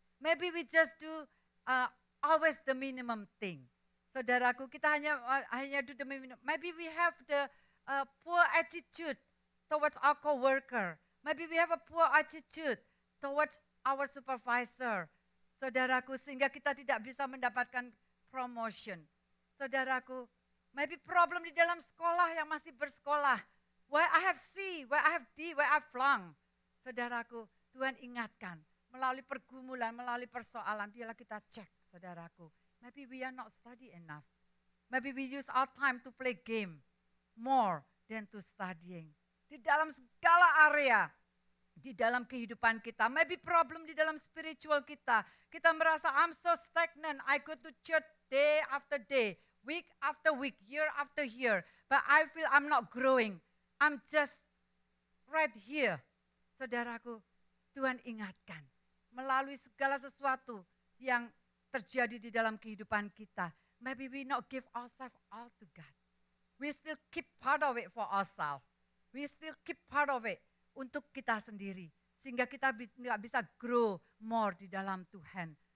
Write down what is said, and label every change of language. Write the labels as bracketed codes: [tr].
[en] Maybe we just do always the minimum thing. Saudaraku, [id] kita hanya [en] do the minimum. Maybe we have the poor attitude towards our co-worker. Maybe we have a poor attitude towards our supervisor. [id] Saudaraku, sehingga kita tidak bisa mendapatkan promotion. Saudaraku, [en] maybe problem [id] di dalam sekolah yang masih bersekolah. [en] Why I have C, why I have D, why I have flunk. [id] Saudaraku, Tuhan ingatkan, melalui pergumulan, melalui persoalan, biarlah kita cek, saudaraku. [en] Maybe we are not study enough. Maybe we use our time to play game more than to studying. [id] Di dalam segala area, di dalam kehidupan kita, [en] maybe problem [id] di dalam spiritual kita. Kita merasa [en] I'm so stagnant, I go to church day after day, week after week, year after year, but I feel I'm not growing. I'm just right here. [id] Saudaraku, Tuhan ingatkan, melalui segala sesuatu yang terjadi di dalam kehidupan kita, [en] maybe we not give ourselves all to God. We still keep part of it for ourselves. We still keep part of it [id] untuk kita sendiri. Sehingga kita tidak bisa grow more di dalam Tuhan.